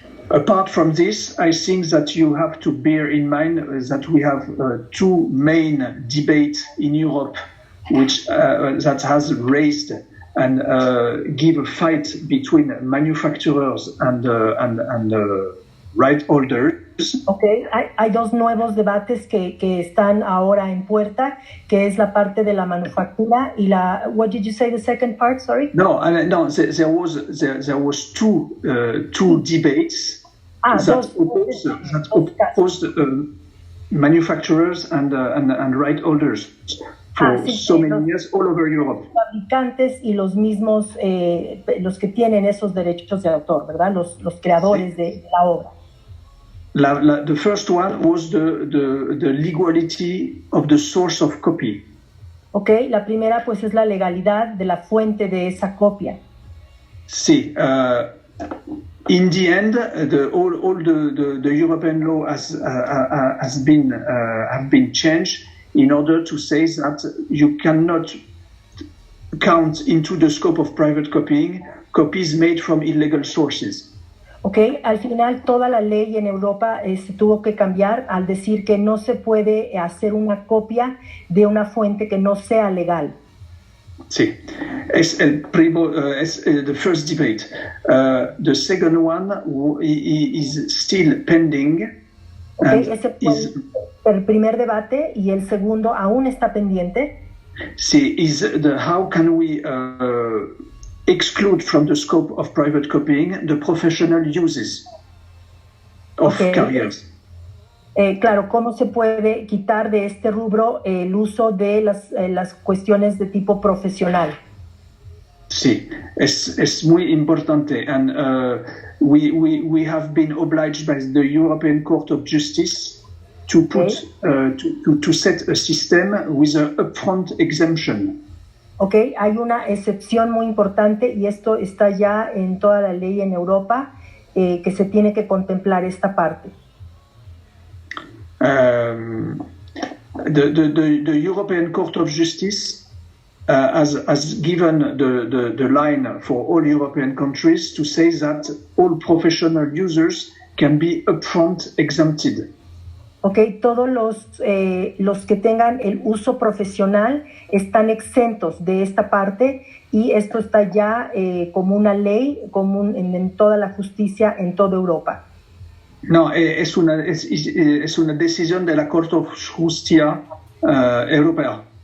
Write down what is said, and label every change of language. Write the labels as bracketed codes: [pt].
[en] Apart from this, I think that you have to bear in mind that we have two main debates in Europe which that has raised and give a fight between manufacturers and right holders. [es] Okay, hay dos nuevos debates que están ahora en puerta, que es la parte de la manufactura y la. [en] What did you say? The second part, sorry. No, there was two debates that opposed manufacturers and right holders for so many years all over Europe. [es] Fabricantes y los mismos los que tienen esos derechos de autor, ¿verdad? Los creadores de la obra. [en] The first one was the legality of the source of copy. [es] Okay, la primera pues es la legalidad de la fuente de esa copia. [en] Sí, in the end, all the European law have been changed in order to say that you cannot count into the scope of private copying copies made from illegal sources. [es] Okay, al final toda la ley en Europa se tuvo que cambiar al decir que no se puede hacer una copia de una fuente que no sea legal. Sí, es [en] the first debate. The second one is still pending. [es] Okay, ese fue el primer debate y el segundo aún está pendiente. [en] Sí, is how can we exclude from the scope of private copying the professional uses of carriers. [es] Claro, ¿cómo se puede quitar de este rubro el uso de las cuestiones de tipo profesional? Sí, es muy importante. [en] And we have been obliged by the European Court of Justice to put to set a system with an upfront exemption. [es] Okay, hay una excepción muy importante y esto está ya en toda la ley en Europa que se tiene que contemplar esta parte. [en] The European Court of Justice has given the line for all European countries to say that all professional users can be upfront exempted. [es] Okay, todos los que tengan el uso profesional están exentos de esta parte y esto está ya como una ley común en toda la justicia en toda Europa. No, es una decisión de la Corte de Justicia Europea.